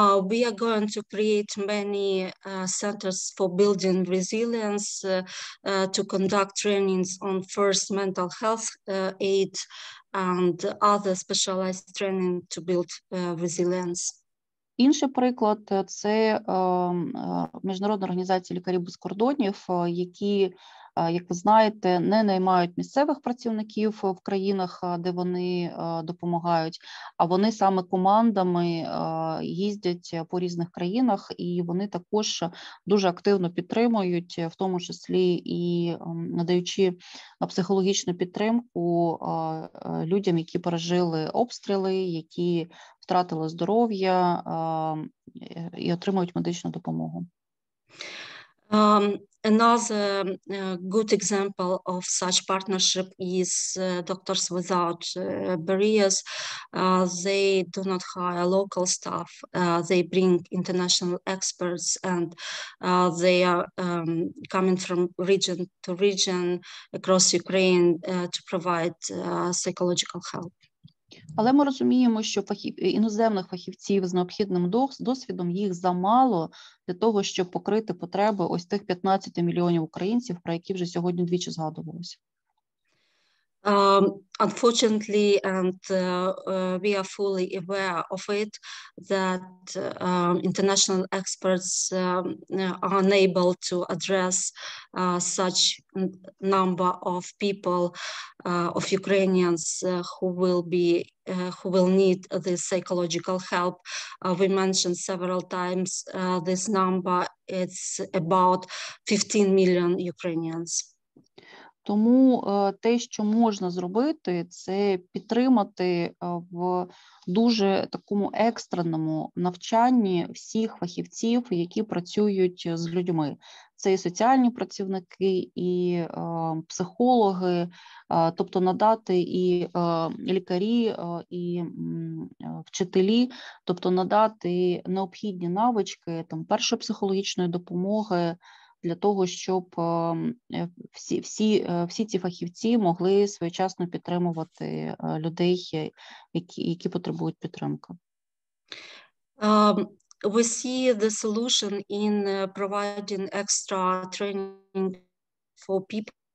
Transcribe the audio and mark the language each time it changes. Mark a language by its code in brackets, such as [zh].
[en] We are going to create many centers for building resilience, to conduct trainings on first mental health aid and other specialized training to build resilience. [uk] Інший приклад – це Міжнародна організація лікарів без кордонів, які, як ви знаєте, не наймають місцевих працівників в країнах, де вони допомагають, а вони саме командами їздять по різних країнах, і вони також дуже активно підтримують, в тому числі і надаючи психологічну підтримку людям, які пережили обстріли, які втратили здоров'я і отримують медичну допомогу. [en] Another good example of such partnership is Doctors Without Barriers. They do not hire local staff. They bring international experts, and they are coming from region to region across Ukraine to provide psychological help. [uk] Але ми розуміємо, що іноземних фахівців з необхідним досвідом їх замало для того, щоб покрити потреби ось тих 15 мільйонів українців, про які вже сьогодні двічі згадувалося. [en] Unfortunately, and we are fully aware of it, that international experts are unable to address such number of people, of Ukrainians who will need this psychological help. We mentioned several times this number. It's about 15 million Ukrainians. [uk] Тому те, що можна зробити, це підтримати в дуже такому екстреному навчанні всіх фахівців, які працюють з людьми. Це і соціальні працівники, і психологи, тобто надати і лікарі, і вчителі, тобто надати необхідні навички першої психологічної допомоги, для того, щоб всі ці фахівці могли своєчасно підтримувати людей, які потребують підтримки. [en] We see the solution in providing extra training for people